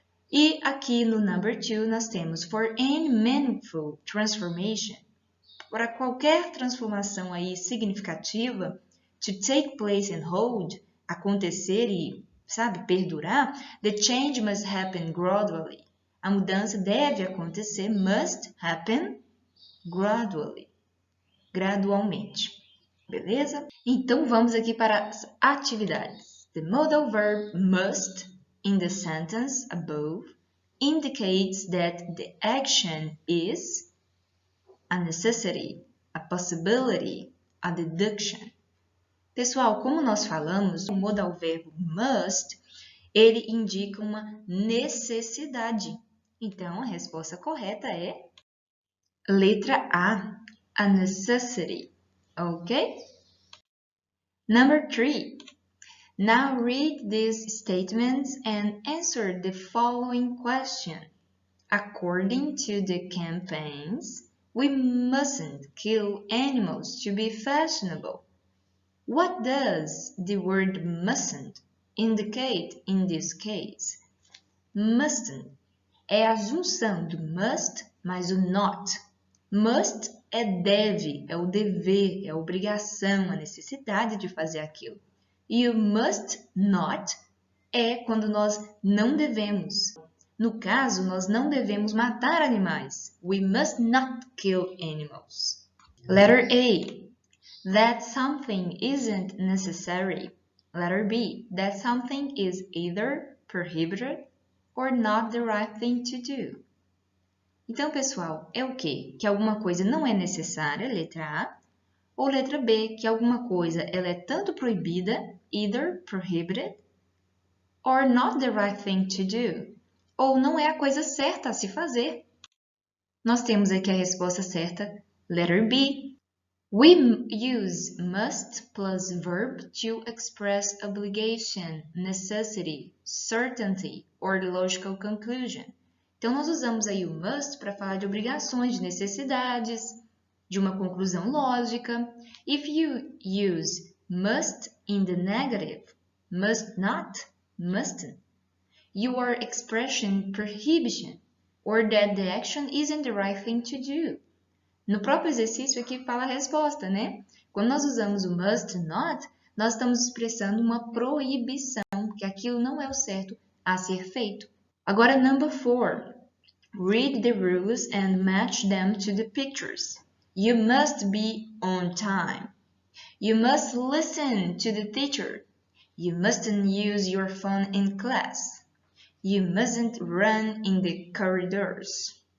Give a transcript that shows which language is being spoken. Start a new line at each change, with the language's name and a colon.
Portuguese: E aqui no
English: number 2
Portuguese: nós temos
English: for any meaningful transformation,
Portuguese: para qualquer transformação aí significativa,
English: to take place and hold,
Portuguese: acontecer e, perdurar,
English: the change must happen gradually.
Portuguese: A mudança deve acontecer,
English: must happen gradually,
Portuguese: gradualmente. Beleza? Então vamos aqui para as atividades.
English: The modal verb must in the sentence above indicates that the action is a necessity, a possibility, a deduction.
Portuguese: Pessoal, como nós falamos, o modal verbo must, ele indica uma necessidade. Então, a resposta correta é letra A
English: necessity. Ok? Number 3. Now read these statements and answer the following question. According to the campaigns, we mustn't kill animals to be fashionable. What does the word mustn't indicate in this case?
Portuguese: Mustn't é a junção do must mais o not. Must é deve, é o dever, é a obrigação, a necessidade de fazer aquilo. E o must not é quando nós não devemos. No caso, nós não devemos matar animais.
English: We must not kill animals. Letter A. That something isn't necessary. Letter B. That something is either prohibited or not the right thing to do.
Portuguese: Então, pessoal, é o quê? Que alguma coisa não é necessária, letra A, ou letra B, que alguma coisa ela é tanto proibida,
English: either prohibited, or not the right thing to do,
Portuguese: ou não é a coisa certa a se fazer. Nós temos aqui a resposta certa,
English: letter B. We use must plus verb to express obligation, necessity, certainty, or logical conclusion.
Portuguese: Então, nós usamos aí o must para falar de obrigações, de necessidades, de uma conclusão lógica.
English: If you use must in the negative, must not, mustn't, you are expressing prohibition or that the action isn't the right thing to do.
Portuguese: No próprio exercício aqui fala a resposta, né? Quando nós usamos o must not, nós estamos expressando uma proibição, que aquilo não é o certo a ser feito.
English: Agora, number 4. Read the rules and match them to the pictures. You must be on time. You must listen to the teacher. You mustn't use your phone in class. You mustn't run in the corridors.